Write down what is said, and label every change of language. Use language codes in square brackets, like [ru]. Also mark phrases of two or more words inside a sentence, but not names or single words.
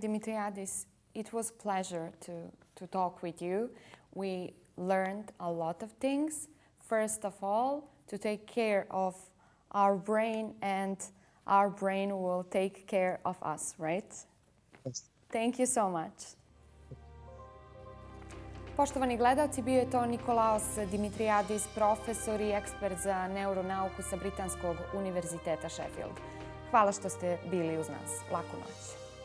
[en] Dimitriadis, it was a pleasure to talk with you. We learned a lot of things. First of all, to take care of our brain, and our brain will take care of us, right? Yes. Thank you so much. [sr] Poštovani gledalci, bio je to Nikolaos Dimitriadis, profesor i ekspert za neuronauku sa Britanskog univerziteta Sheffield. Hvala što ste bili uz nas. Laku noć.